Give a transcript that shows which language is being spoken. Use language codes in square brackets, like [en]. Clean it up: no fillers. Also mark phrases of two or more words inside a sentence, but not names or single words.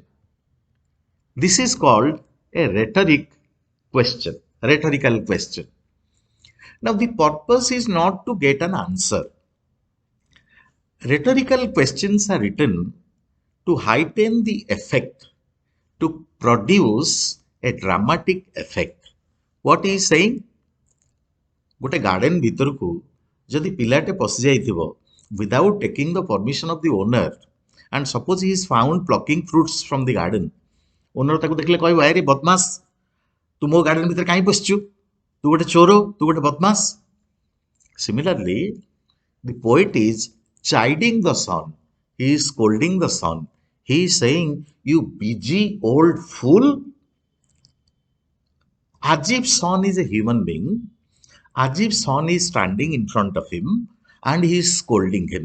[en] This is called a rhetorical question. Now, the purpose is not to get an answer. Rhetorical questions are written to heighten the effect, to produce a dramatic effect. What he is saying? [or] ଗୋଟେ ଗାର୍ଡେନ ଭିତରକୁ ଯଦି ପିଲାଟେ ପଶି ଯାଇଥିବ [en] without taking the permission of the owner, and suppose he is found plucking fruits from the garden, [or] ଓନର ତାକୁ ଦେଖିଲେ କହିବ, ଆରେ ବଦମାସ, ତୁ ମୋ ଗାର୍ଡେନ ଭିତରେ କାହିଁ ପଶିଛୁ, ତୁ ଗୋଟେ ଚୋର, ତୁ ଗୋଟେ ବଦମାସ. [en] Similarly, the poet is chiding the son, he is scolding the son, he is saying, "You busy old fool." As if son is a human being, as if son is standing in front of him and he is scolding him.